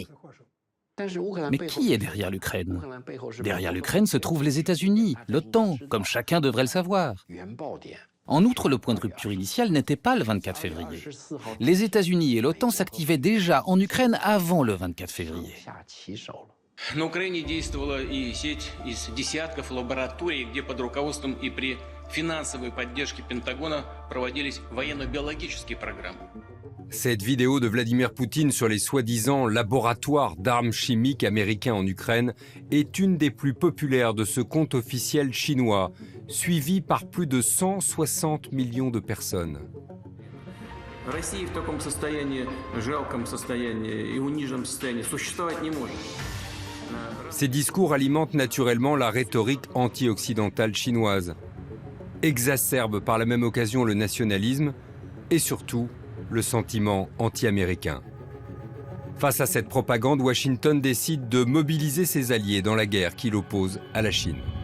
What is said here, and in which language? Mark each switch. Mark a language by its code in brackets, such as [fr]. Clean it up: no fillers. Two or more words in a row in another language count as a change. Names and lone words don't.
[fr] Mais qui est derrière l'Ukraine? Derrière l'Ukraine se trouvent les États-Unis, l'OTAN, comme chacun devrait le savoir. En outre, le point de rupture initial n'était pas le 24 février. Les États-Unis et l'OTAN s'activaient déjà en Ukraine avant le 24 février. [ru] На Украине действовала и сеть из десятков лабораторий, где под руководством и при финансовой поддержке Пентагона проводились военно-биологические программы. [fr] Cette vidéo de Vladimir Poutine sur les soi-disant laboratoires d'armes chimiques américains en Ukraine est une des plus populaires de ce compte officiel chinois, suivi par plus de 160 millions de personnes. [ru] Россия в таком состоянии, жалком состоянии и униженном состоянии существовать не может. [fr] Ces discours alimentent naturellement la rhétorique anti-occidentale chinoise, exacerbent par la même occasion le nationalisme et surtout le sentiment anti-américain. Face à cette propagande, Washington décide de mobiliser ses alliés dans la guerre qui l'oppose à la Chine.